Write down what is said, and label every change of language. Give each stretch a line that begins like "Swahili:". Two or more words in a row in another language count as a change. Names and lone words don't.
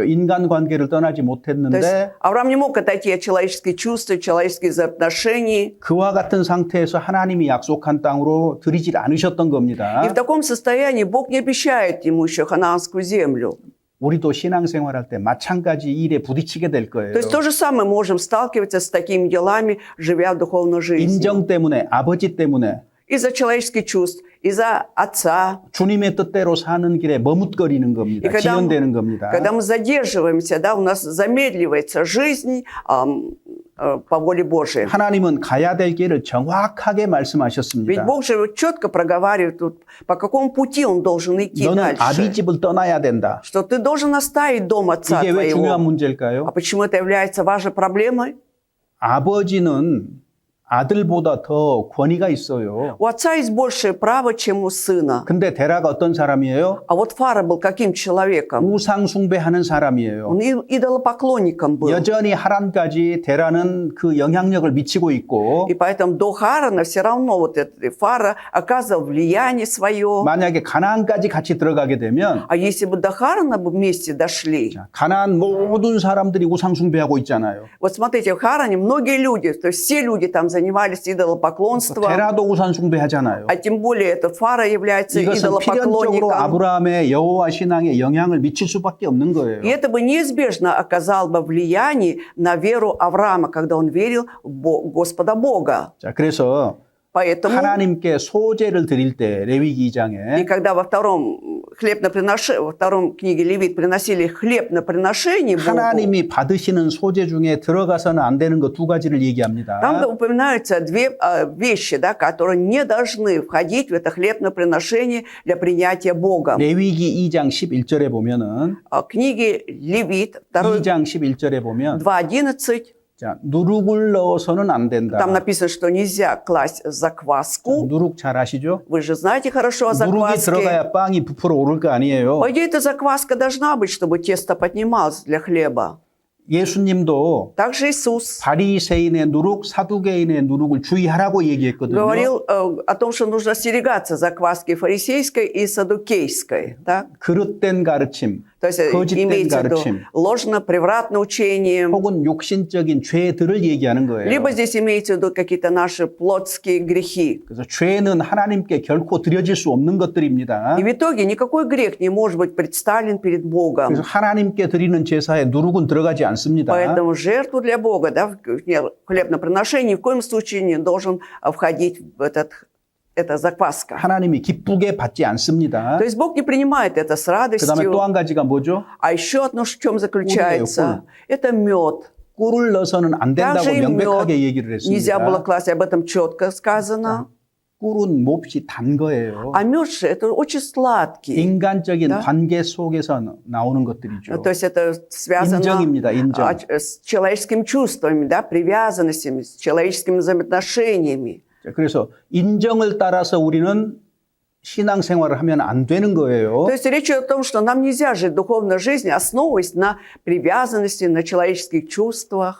Korean: 인간관계를 떠나지
Russian: То есть
Korean: 못했는데
Russian: Авраам не мог отойти от человеческих чувств, человеческих взаимоотношений.
Korean: 그와 같은 상태에서 하나님이 약속한 땅으로 들이질 않으셨던 겁니다.
Russian: И в таком состоянии Бог не обещает ему еще ханаанскую землю.
Korean: 우리도 신앙생활할 때 마찬가지 일에 부딪히게 될 거예요.
Russian: То есть то же самое можем сталкиваться с такими делами, живя в духовной жизни.
Korean: 인정 때문에, 아버지 때문에
Russian: Из-за человеческих чувств, из-за отца.
Korean: 주님의 뜻대로 사는 길에 머뭇거리는
Russian: И
Korean: 겁니다.
Russian: когда
Korean: 지연되는 겁니다.
Russian: мы задерживаемся, да, у нас замедливается жизнь по воле Божией.
Korean: 하나님은 가야 될 길을 정확하게
Russian: Ведь
Korean: 말씀하셨습니다.
Russian: Бог же четко проговаривает, тут, по какому пути он должен идти
Korean: 너는
Russian: дальше.
Korean: 아비집을 떠나야 된다.
Russian: Что ты должен оставить дом отца
Korean: 이게 왜 중요한
Russian: твоего.
Korean: 문제일까요?
Russian: А почему это является важной проблемой?
Korean: 아버지는 아들보다 더 권위가 있어요.
Russian: У отца есть большее право, чем у сына.
Korean: 근데 데라가 어떤 사람이에요?
Russian: А вот Фара был каким человеком?
Korean: 우상 숭배하는 사람이에요.
Russian: Он идолопоклонником был.
Korean: 여전히 하란까지 데라는 그 영향력을 미치고 있고
Russian: И поэтому до Харана все равно вот этот Фара оказывал влияние свое.
Korean: 만약에 가나안까지 같이 들어가게 되면
Russian: А если бы до Харана бы вместе дошли,
Korean: 가나안 모든 사람들이 우상 숭배하고 있잖아요.
Russian: вот смотрите, в Харане многие люди, то есть все люди там занимались идолопоклонством,
Korean: 데라도 우상 숭배하잖아요.
Russian: а тем более этот Фара является
Korean: 이것은 필연적으로
Russian: идолопоклонником.
Korean: 아브라함의 여호와 신앙에 영향을 미칠 수밖에 없는 거예요.
Russian: И это бы неизбежно оказало бы влияние на веру Авраама, когда он верил в Господа Бога.
Korean: 자, 그래서
Russian: Поэтому,
Korean: 하나님께 소제를 드릴 때 레위기
Russian: и
Korean: 2장에
Russian: когда во втором книге Левит приносили хлеб на приношение Богу,
Korean: 하나님이 받으시는 소제 중에 들어가서는 안 되는 것 두 가지를 얘기합니다.
Russian: там упоминаются две вещи, да, которые не должны входить в это хлебное приношение для принятия Богом.
Korean: 레위기 2장 11절에 보면은
Russian: Книги Левит, 2
Korean: 2장 11절에 보면
Russian: 2:11,
Korean: 자, 누룩을 넣어서는 안 된다.
Russian: там написано, что нельзя класть закваску.
Korean: 누룩 잘 아시죠?
Russian: Вы же знаете хорошо о
Korean: 누룩이
Russian: закваске.
Korean: 들어가야 빵이 부풀어 오를 거 아니에요.
Russian: По идее, эта закваска должна быть, чтобы тесто поднималось для хлеба.
Korean: 예수님도
Russian: Также Иисус
Korean: 바리새인의 누룩, 사두개인의 누룩을 주의하라고 얘기했거든요.
Russian: говорил о том, что нужно остерегаться закваски фарисейской и садукейской. Так?
Korean: 그릇된 가르침,
Russian: То есть
Korean: 거짓된
Russian: имеется в виду
Korean: 가르침,
Russian: ложно-превратное учение.
Korean: 혹은 욕신적인 죄들을 얘기하는 거예요.
Russian: Либо здесь имеется в виду какие-то наши плотские грехи.
Korean: 그래서 죄는 하나님께 결코 드려질 수 없는 것들입니다.
Russian: И в итоге никакой грех не может быть представлен перед Богом.
Korean: 그래서 하나님께 드리는 제사에 누룩은 들어가지 않습니다.
Russian: Поэтому жертву для Бога, да, хлебноприношение ни в коем случае не должен входить в эта закваска.
Korean: 하나님이 기쁘게 받지 않습니다.
Russian: То есть Бог не принимает это с
Korean: 그다음에 또
Russian: радостью.
Korean: 한 가지가 뭐죠?
Russian: А еще одно в чем заключается? Это мед.
Korean: 꿀을 넣어서는 안 된다고
Russian: Также и мед
Korean: 명백하게 얘기를
Russian: нельзя было
Korean: 했습니다.
Russian: класть, об этом четко сказано.
Korean: 꿀은 몹시 단 거예요.
Russian: А мед же это очень сладкий.
Korean: 인간적인
Russian: Да.
Korean: 관계 속에서 나오는 것들이죠.
Russian: То есть это связано
Korean: 인정입니다, 인정.
Russian: с человеческими чувствами, да, привязанностями, с человеческими взаимоотношениями.
Korean: 자, 그래서 인정을 따라서 우리는 신앙생활을 하면 안 되는 거예요.
Russian: То есть речь идет о том, что нам нельзя жить духовной жизнью, основываясь на привязанности, на человеческих чувствах.